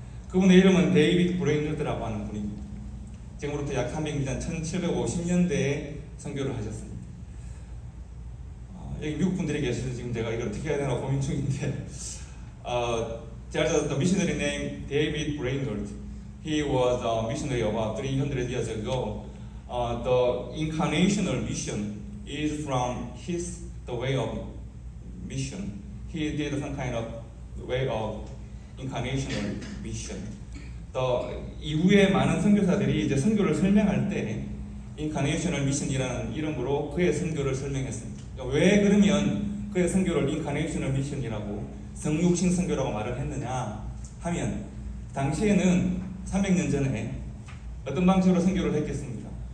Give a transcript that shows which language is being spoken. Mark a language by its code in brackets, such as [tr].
[ko] 그분의 이름은 데이비드 브레인우드라고 하는 분입니다. 지금으로부터 약 300년 전 1750년대에 선교를 하셨습니다. 여기 미국 분들이 계셔서 지금 제가 이걸 어떻게 해야 되나 고민 중인데, [en] there's the missionary named David Brainerd. He was a missionary about 300 years ago. The incarnational mission is from the way of mission. he did some kind of way of incarnational mission. [ko] 또 이후에 많은 선교사들이 이제 선교를 설명할 때 incarnational mission이라는 이름으로 그의 선교를 설명했습니다. 왜 그러면 그의 선교를 incarnational mission이라고 성육신 선교라고 말을 했느냐 하면 당시에는 300년 전에 어떤 방식으로 선교를 했겠습니까?